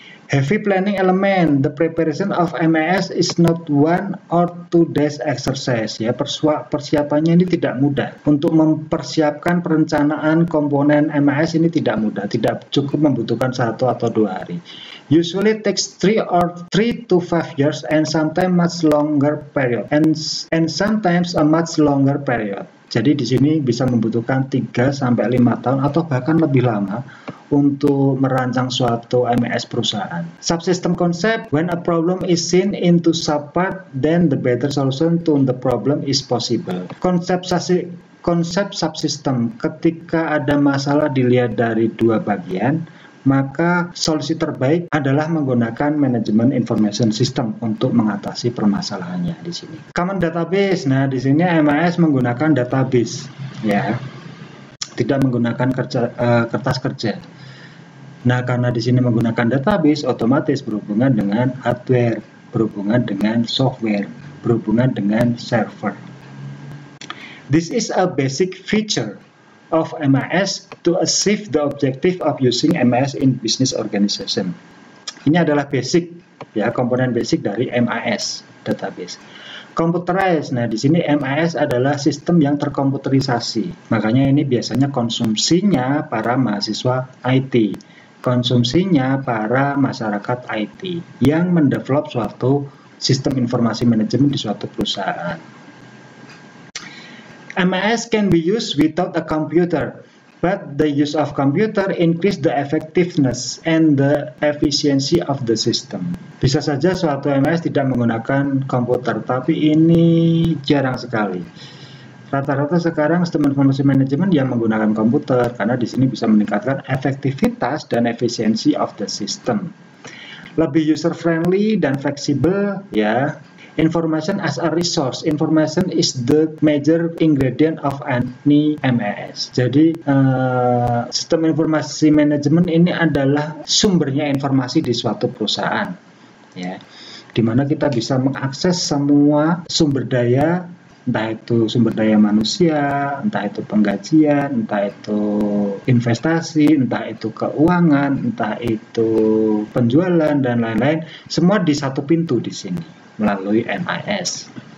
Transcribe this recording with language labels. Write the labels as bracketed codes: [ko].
[en] Heavy planning element, the preparation of MES is not 1 or 2 days exercise ya, [id] persiapannya ini tidak mudah. Untuk mempersiapkan perencanaan komponen MES ini tidak mudah, tidak cukup membutuhkan 1 atau 2 hari. [en] Usually takes 3 to 5 years and sometimes much longer period and sometimes a much longer period. [id] Jadi di sini bisa membutuhkan 3 sampai 5 tahun atau bahkan lebih lama untuk merancang suatu MES perusahaan. [en] Subsystem concept, when a problem is seen into subpart, then the better solution to the problem is possible. [id] Konsep subsystem, ketika ada masalah dilihat dari 2 bagian, maka solusi terbaik adalah menggunakan manajemen information system untuk mengatasi permasalahannya di sini. Common database, nah di sini MES menggunakan database, ya, tidak menggunakan kertas kerja. Nah, karena di sini menggunakan database, otomatis berhubungan dengan hardware, berhubungan dengan software, berhubungan dengan server. [en] This is a basic feature of MES to achieve the objective of using MES in business organization. [id] Ini adalah basic, ya, komponen basic dari MES database. Computerized, nah di sini MES adalah sistem yang terkomputerisasi. Makanya ini biasanya konsumsinya para mahasiswa IT, konsumsinya para masyarakat IT yang mendevelop suatu sistem informasi manajemen di suatu perusahaan. [en] MES can be used without a computer, but the use of computer increase the effectiveness and the efficiency of the system. [id] Bisa saja suatu MES tidak menggunakan komputer, tapi ini jarang sekali. Rata-rata sekarang sistem informasi manajemen yang menggunakan komputer, karena di sini bisa meningkatkan efektivitas dan efisiensi [en] of the system. [id] Lebih user friendly dan fleksibel, ya. [en] Information as a resource. Information is the major ingredient of any MES. [id] Jadi sistem informasi manajemen ini adalah sumbernya informasi di suatu perusahaan, ya, di mana kita bisa mengakses semua sumber daya, entah itu sumber daya manusia, entah itu penggajian, entah itu investasi, entah itu keuangan, entah itu penjualan dan lain-lain, semua di satu pintu di sini melalui MES.